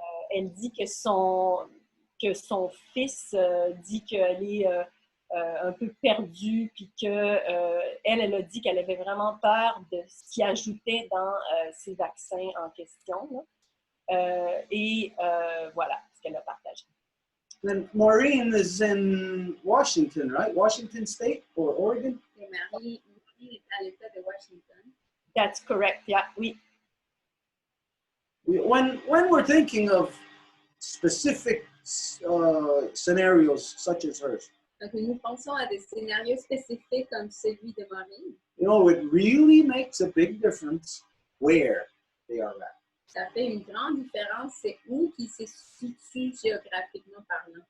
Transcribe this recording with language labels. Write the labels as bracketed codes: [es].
[fr] Elle dit que son fils dit qu'elle est un peu perdue, puis qu'elle a dit qu'elle avait vraiment peur de ce qui ajoutait dans ces vaccins en question. Et voilà ce qu'elle a partagé. [en] And Maureen is in Washington, right? Washington State or Oregon? [fr] Et Marie est à l'État de Washington. [en] That's correct, yeah, oui. When we're thinking of specific scenarios such as hers, [fr] Donc, nous pensons à des scénarios spécifiques comme celui de Marie. [en] you know, it really makes a big difference where they are at. [fr] Ça fait une grande différence, c'est où qui se situe géographiquement parlant.